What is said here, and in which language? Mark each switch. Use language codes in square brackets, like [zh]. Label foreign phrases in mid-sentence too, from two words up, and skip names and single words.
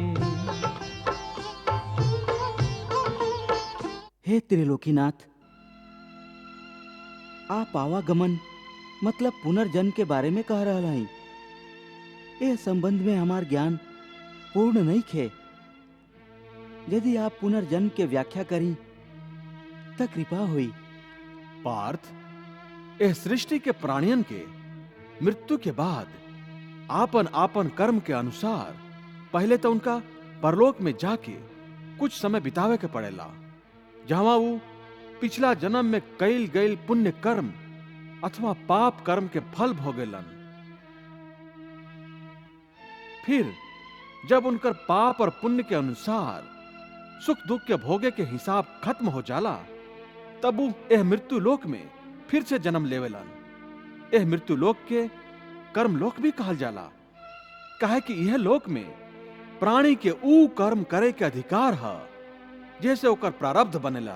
[bho] हे त्रिलोकीनाथ, आप आवागमन मतलब पुनर्जन्म के बारे में कह रहा हई। यह संबंध में हमार ज्ञान पूर्ण नहीं खे। यदि आप पुनर्जन्म के व्याख्या करी तो कृपा हुई। पार्थ, यह सृष्टि के प्राणियन के मृत्यु के बाद आपन आपन कर्म के अनुसार पहले तो उनका परलोक में जाके कुछ समय बितावे के पड़ेला, जहां वो पिछला जन्म में कईल गईल पुण्य कर्म अथवा पाप कर्म के फल भोगेलन। फिर जब उनकर पाप और पुण्य के अनुसार सुख दुख के भोगे के हिसाब खत्म हो जाला, तब वो यह मृत्यु लोक में फिर से जन्म लेवेलन। यह मृत्यु लोक के कर्म लोक भी कहल जाला, काहे कि यह लोक में प्राणी के ऊ कर्म करे के अधिकार है जैसे ओकर प्रारब्ध बनेला।